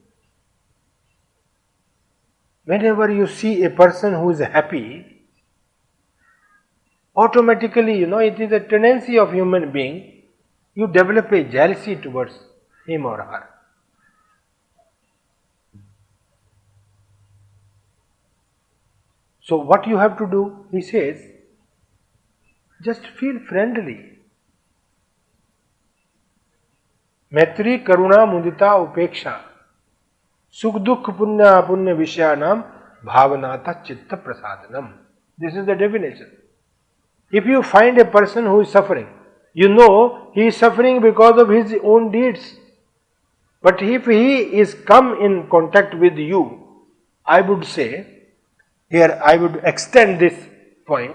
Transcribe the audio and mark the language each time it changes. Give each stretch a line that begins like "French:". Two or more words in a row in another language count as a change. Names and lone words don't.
English: Whenever you see a person who is happy, automatically, it is a tendency of human being, you develop a jealousy towards him or her. So what you have to do, he says, just feel friendly.
Sanskrit: Maitri, Karuna, Mudita, Upeksha. Sukh Dukh Punya Punya Vishyanam Bhavanata Chitta Prasadanam.
English: This is the definition. If you find a person who is suffering, you know he is suffering because of his own deeds. But if he is come in contact with you, I would say, here I would extend this point.